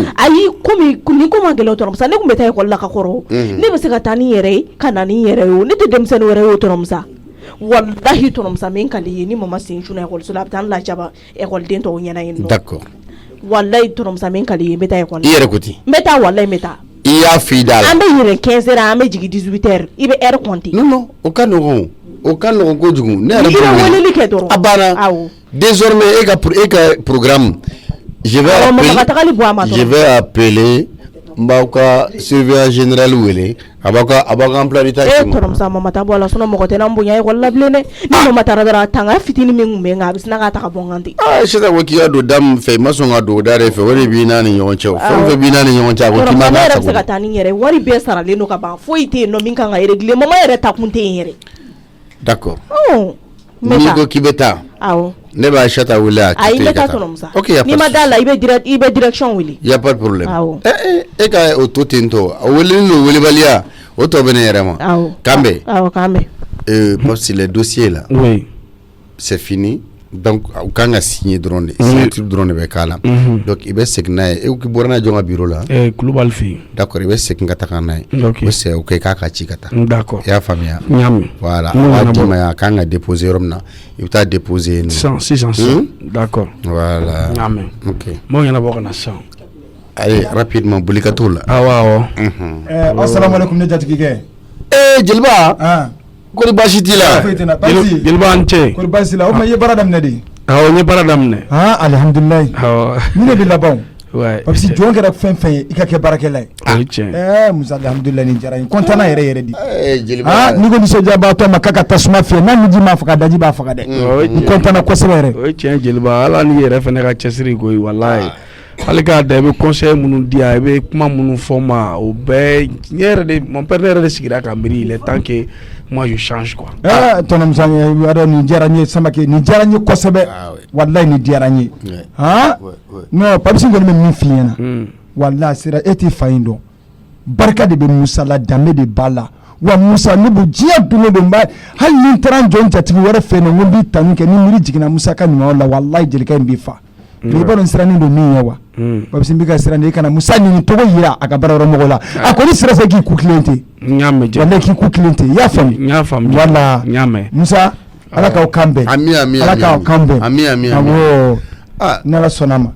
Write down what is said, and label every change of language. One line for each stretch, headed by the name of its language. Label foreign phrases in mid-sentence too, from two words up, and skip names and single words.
Bambara: ayi komi ni ko ma gɛlɛn tonton Musa ne kun bɛ taa école la ka kɔrɔ ne bɛ se ka taa ni yɛrɛ ye ka na ni yɛrɛ ye o ne tɛ denmisɛnnin wɛrɛ ye o tonton Musa wallahi tonton Musa min ka di ye ni mama sen cunna école la a bɛ taa n lajaba écoleden tɔw ɲɛna yen nɔ
French: d'accord
Bambara: wallahi tonton Musa min ka di ye n bɛ taa école i yɛrɛ ko ten n bɛ taa wallahi n bɛ taa i y'a f'i da la an bɛ yɛrɛ 15 heures an bɛ jigin 18 heures i bɛ
French: heure compter
Bambara: non o ka nɔgɔn kojugu ne yɛrɛ bɛ weleli kɛ dɔrɔn a banna désormais e ka programme
French: je vais appeler
Bambara: n b'aw ka
French: surveillant général
Bambara: wele a b'aw ka
French: emploi du temps
Bambara: tonton Musa mama ta bɔ a la sinon mɔgɔ tɛ n'an bonya école la bilen dɛ ni mama taara dɔrɔn a tanga fitinin min kun bɛ n kan a bɛ sina k'a ta ka bɔ n kan ten Acheta ko k'i ka don da min fɛ i ma sɔn ka don da de fɛ o de b'i n'a ni ɲɔgɔn cɛ o fɛn o fɛn b'i n'a ni ɲɔgɔn cɛ a ko k'i ma n'a sago ne yɛrɛ bɛ se ka taa ni yɛrɛ wari bɛɛ saralen don ka ban foyi tɛ yen nɔ min kan ka régler mama yɛrɛ ta kun tɛ yen yɛrɛ d'accord n'i ko k'i bɛ taa awɔ ne b'a Acheta wele a k'i to i ka taa ok n'i ma da la i bɛ direction wele
French: y a pas de problème
Bambara: e ka o to ten tɔ o weleli n'o welebaliya o tɔ bɛ ne yɛrɛ ma kan bɛ
French: parce que les dossiers là c'est fini donc
Bambara: u kan ka signer dɔrɔn de signature dɔrɔn de bɛ k'a la donc i bɛ segin n'a ye e ko bɔra n'a ye jɔn ka bureau la Kulubali fɛ yen d'accord i bɛ segin ka taga n'a ye o
French: c'est ok
Bambara: k'a ka ci ka taa
French: d'accord
Bambara: i y'a faamuya voilà a b'a d'i ma yan a kan ka déposer yɔrɔ min na i bɛ taa déposer yen sisan d'accord
French: voilà
Bambara: ok m'o ɲɛnabɔ ka na sisan
French: allez rapidement
Bambara: boli ka t'o la awɔ assalamualaikum ne jatigikɛ jeliba kori baasi t'i la jeliba an cɛ kori baasi la o ma i ye baara daminɛ de awɔ n ye baara daminɛ alhamdulilayi ni ne bɛ laban
French: parce que
Bambara: jɔn kɛra fɛn fɛn ye i ka kɛ baarakɛla ye o ye tiɲɛ Musa alhamdulilayi nin diyara n ye content na yɛrɛ di jeliba n'i ko nisɔndiyabaatɔ ma k'a ka tasuma fiyɛ n'a miji m'a faga daji b'a faga dɛ n content na kosɛbɛ yɛrɛ o ye tiɲɛ jeliba ala ni yɛrɛ fɛnɛ ka cɛsiri koyi walayi hali k'a da i bɛ conseil minnu di yan i bɛ kuma minnu fɔ ma o bɛɛ
French: mon père
Bambara: ne yɛrɛ de sigira ka miiri
French: il est temps que moi je change quoi
Bambara: tonton Musa nin diyara n ye Samake nin diyara n ye kosɛbɛ walayi nin diyara n ye non Papisi kɔni bɛ min f'i ɲɛna walayi sera e t'i fa in dɔn barika de bɛ Musa la danbe de b'a la wa Musa ne b'o diɲɛ don o don hali ni n taara n jɔ n jatigi wɛrɛ fɛ yen nɔ n ko n b'i tanu kɛ ni miiri jiginna Musa ka ɲuman la walayi jelikɛ in b'i fa mais i b'a dɔn sirannen don min ye wa Papisi n bɛ ka siran de i kana Musa nin tɔgɔ yira a ka baarayɔrɔ mɔgɔw la a kɔni sira fɛ k'i ku tilen ten walayi k'i ku tilen ten i y'a faamu wala Musa ala k'aw kan bɛn ala k'aw kan bɛn awɔ n'ala sɔnna ma